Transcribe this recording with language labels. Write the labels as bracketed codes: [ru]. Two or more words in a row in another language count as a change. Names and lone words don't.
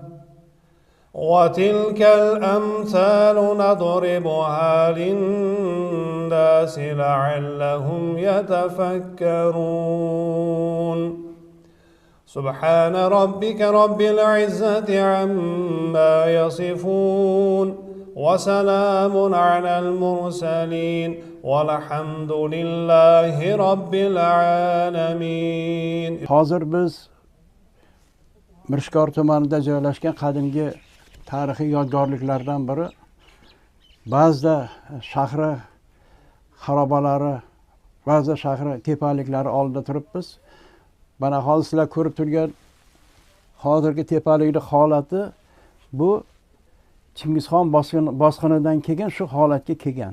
[ar] وتلك الأمثال نضربها للناس لعلهم يتفكرون سبحان ربك رب العزة عما يصفون وسلام على المرسلين والحمد لله رب العالمين. [uz] Hozir biz Mirishkor tumanida joylashgan qadimgi tarixiy yodgorliklardan biri Bazda shahri xarobalari, Bazda shahri tepaliklari oldida turibmiz. Mana hozir sizlar ko'rib turgan hozirgi tepalikning holati bu Chingizxon bosqinidan keyin shu holatga kelgan.